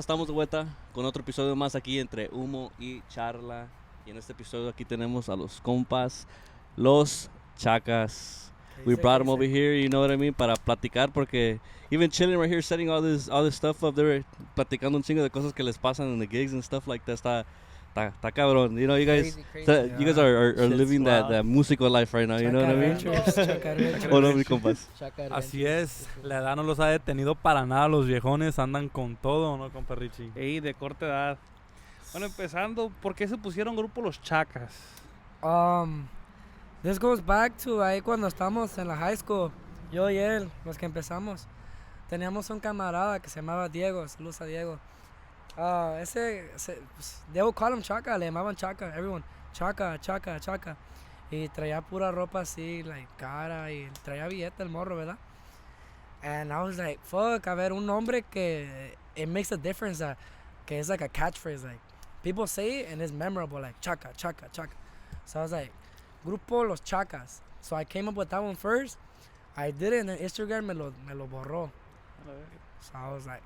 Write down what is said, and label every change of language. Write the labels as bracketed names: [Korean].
[Spanish] Estamos de vuelta con otro episodio más aquí entre humo y charla. Y en este episodio aquí tenemos a los compas, los Chakas. [English] We brought them over here, you know what I mean, [Spanish] para platicar porque [English] even chilling right here, setting all this stuff up, they were [Spanish] platicando un chingo de cosas que les pasan [English] in the gigs and stuff like that. [Spanish] Está cabrón. [English] You know, you guys, Crazy. you guys are living that musical life right now. You know what I mean? [Spanish] ¿O no, mis compas? Así es, la edad no los ha detenido para nada, los viejones andan con todo, ¿no, compa Richie? Ey, de corta edad. Bueno, empezando, ¿por qué se pusieron Grupo Los Chakas? [English] This goes back to [Spanish] ahí cuando estamos en la [English] high school, [Spanish] yo y él, los que empezamos. Teníamos un camarada que se llamaba Diego, saludos a Diego. [English] They would call him Chaka, [Spanish] le llamaban Chaka, [English] everyone. Chaka. [Spanish] Y traía pura ropa así, like, cara, y traía billete el morro, ¿verdad? [English] And I was like, fuck, [Spanish] a ver, un nombre que [English] it makes a difference, [Spanish] que es [English] like a catchphrase, like, people say it and it's memorable, like, Chaka. So I was like, Grupo Los Chakas. So I came up with that one first. I did it, and then Instagram [Spanish] me lo borró. [English] So I was like,